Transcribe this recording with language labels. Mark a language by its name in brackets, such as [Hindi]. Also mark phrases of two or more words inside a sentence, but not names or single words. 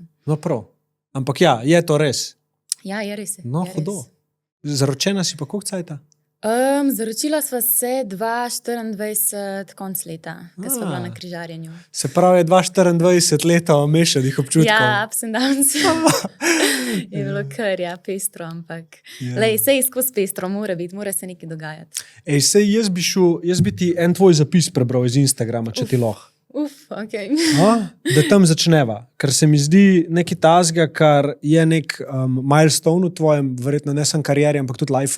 [Slovenian] No prav. Ampak ja, je to res? Ja, je res. No, hudo. Zaročena si pa koliko cajta? Zaročila sva se 2024 konc leta, ko sva bila na križarjenju. Se pravi, 2024 leta mešanih občutkov. Ja, [English] ups and downs. [Slovenian] Je bilo kar, ja, pestro, ampak sej skozi pestro, mora se nekaj dogajati. Sej jaz bi ti en tvoj zapis prebral iz Instagrama, če ti lahko. Ok. Da tam začneva, ker se mi zdi nekaj tazga, kar je nek milestone v tvojem, verjetno ne samo karieri, ampak tudi lifeu.